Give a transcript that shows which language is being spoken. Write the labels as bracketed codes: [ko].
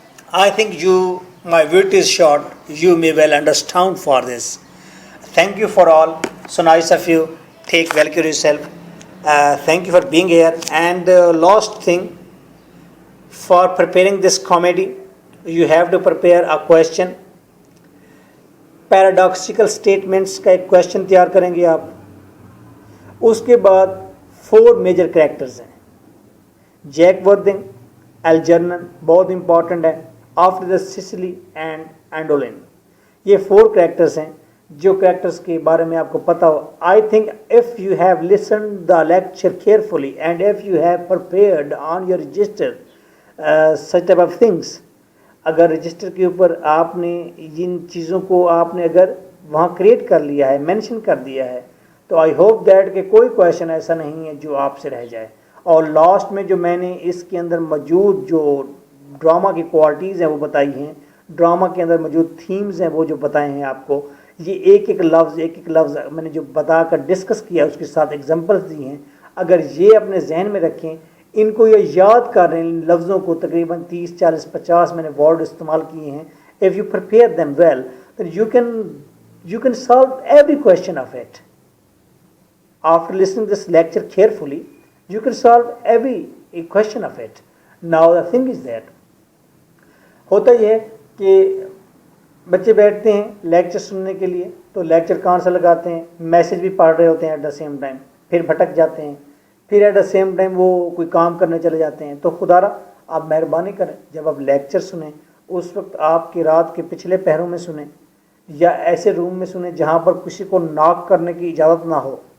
[en] I think my wit is short, you may well understand for this. Thank you for all, so nice of you, take well care of yourself. Thank you for being here. And last thing, for preparing this comedy, you have to prepare a question. [ur] Paradoxical statements کا ایک question تیار کریں گے آپ. اس کے بعد 4 major characters ہیں. Jack ورتھنگ, الجرنن بہت امپورٹنٹ ہے, آفٹر دا سسلی اینڈ اینڈولن. یہ 4 کریکٹرز ہیں جو کریکٹرز کے بارے میں آپ کو پتہ ہو. [en] I think if you have listened the lecture carefully and if you have prepared on your register such type of things, [ur] اگر رجسٹر کے اوپر آپ نے جن چیزوں کو آپ نے اگر وہاں کریٹ کر لیا ہے, مینشن کر دیا ہے, تو [en] I hope that [ur] کہ کوئی کویشچن ایسا نہیں ہے جو آپ سے رہ جائے. اور لاسٹ میں جو میں نے اس کے اندر موجود جو ڈرامہ کی کوالٹیز ہیں وہ بتائی ہیں, ڈرامہ کے اندر موجود تھیمز ہیں وہ جو بتائے ہیں آپ کو, یہ ایک ایک لفظ میں نے جو بتا کر ڈسکس کیا اس کے ساتھ ایگزامپلس دی ہیں. اگر یہ اپنے ذہن میں رکھیں, ان کو یہ یاد کر رہے ہیں, ان لفظوں کو تقریباً 30 40 50 میں نے ورڈ استعمال کیے ہیں. [en] if you prepare them well then you can solve every question of it. After listening this lecture carefully you can solve every question of it. Now the thing is that [ur] ہوتا یہ ہے کہ بچے بیٹھتے ہیں لیکچر سننے کے لیے, تو لیکچر کان سے لگاتے ہیں, میسج بھی پڑھ رہے ہوتے ہیں [en] at the same time, [ur] پھر بھٹک جاتے ہیں, پھر ایٹ دا سیم ٹائم وہ کوئی کام کرنے چلے جاتے ہیں. تو خدا را آپ مہربانی کریں, جب آپ لیکچر سنیں اس وقت آپ کی رات کے پچھلے پہروں میں سنیں یا ایسے روم میں سنیں جہاں پر کسی کو ناک کرنے کی اجازت نہ ہو.